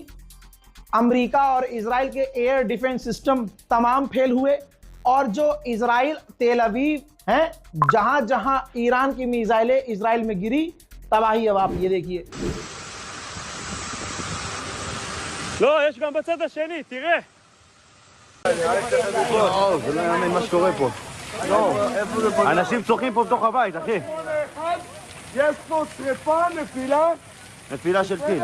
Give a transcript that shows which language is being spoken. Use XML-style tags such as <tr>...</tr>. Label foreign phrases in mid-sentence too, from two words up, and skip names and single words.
<hi>अमेरिका और इजराइल के</hi> <en>air defense system</en> <hi>तमाम फेल हुए और जो इजराइल तेल अवीव हैं, जहां जहां ईरान की मिसाइलें इजराइल में गिरी, तबाही। अब आप ये देखिए,</hi> <he>לא, יש גם בצד השני, תראה. זה לא יאמן מה שקורה פה. אנשים צוחקים פה בתוך הבית, אחי. יש פה שריפה, נפילה. נפילה של טיל.</he>